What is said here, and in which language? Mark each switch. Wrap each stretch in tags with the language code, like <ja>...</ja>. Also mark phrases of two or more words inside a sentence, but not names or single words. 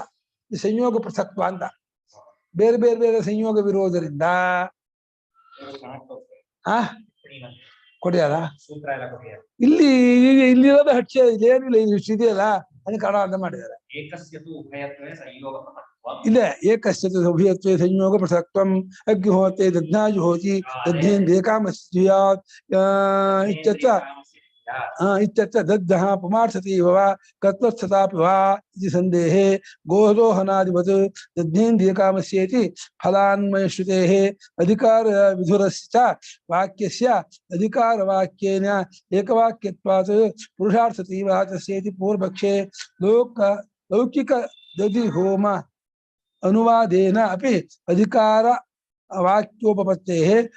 <kn>ಈ ಸಂಯೋಗ ಪೃಥಕ್ತ್ವ ಅಂತ ಬೇರೆ ಬೇರೆ ಬೇರೆ ಸಂಯೋಗವಿರೋದರಿಂದ ಕೊಡಿಯಾರ ಇಲ್ಲಿ ಇಲ್ಲಿರೋದು ಹಚ್ಚೆ ಇದೇನಿಲ್ಲ, ಇಲ್ಲಿ ಇದೆಯಲ್ಲ ಅದಕ್ಕೆ ಕನ್ನಡ ಅರ್ಥ ಮಾಡಿದ್ದಾರೆ.</kn> <sa>ಇಲ್ಲ ಏಕಸ್ಯ ಉಭಯತ್ವೇ ಸಂಯೋಗ ಪೃಥಕ್ತ್ವಂ ಅಗ್ನಿಹೋತ್ರೆ ದಧ್ನಾಜುಹೋತಿ ದಧ್ಯೇಂದ್ರಿಯ ಕಾಮಸ್ಯಾತ್ ಇತ್ಯತ್ರ ಇತ್ಯತ್ರ ದಗ್ಧಃ ಪುಮಾರ್ಥತಿ ವಾ ಕತ್ವಸ್ಥತಾಪಿ ವಾ ಇತಿ ಸಂದೇಹೇ ಗೋದೋಹನಾದಿವತ್ ದಧ್ಯೇಂದ್ರಿಯ ಕಾಮಸ್ಯೇತಿ ಫಲಾನ್ಮಯಶ್ರುತೇಃ ಅಧಿಕಾರ ವಿಧುರಸ್ಯ ವಾಕ್ಯಸ್ಯ ಅಧಿಕಾರ ವಾಕ್ಯೇನ ಏಕವಾಕ್ಯತ್ವಾತ್ ಪುರುಷಾರ್ಥತಿ ವಾ ತಸ್ಯೇತಿ ಪೂರ್ವಪಕ್ಷೇ ಲೌಕಿಕ ದಧಿ ಹೋಮ ಅನುವಾದೇನ ಅಪಿ ಅಧಿಕಾರ ವಾಕ್ಯೋಪಪತ್ತೇಃ</sa>